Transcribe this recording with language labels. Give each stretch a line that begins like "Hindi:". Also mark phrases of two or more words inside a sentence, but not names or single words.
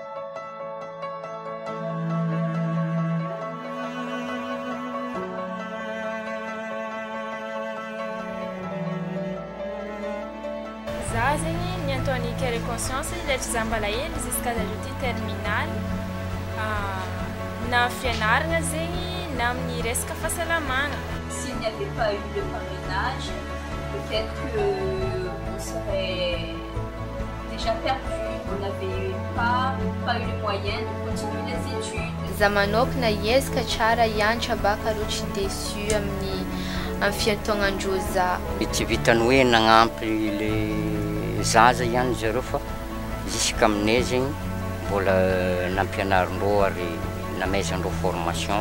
Malagasy: Za zegny niantony Cœur de Conscience letra za mbala hely
French: jusqu'à l'ajouté terminal
Malagasy: na fianaragna zegny na amin'ny resaka fahasalamagna.
French: S'il n'y avait pas eu le parrainage, peut-être qu'on serait déjà perdu, on n'avait pas eu le moyen de continuer les études.
Malagasy: Za manokana iezaka tsara hianatra baka ro tsy déçu amin'ny fiantognandreo za. Tsy vitany hoe nagnampy le zaza ihany zareo fa jusqu'à aminay zegny mbola nampianarindreo ary namaizandreo formation.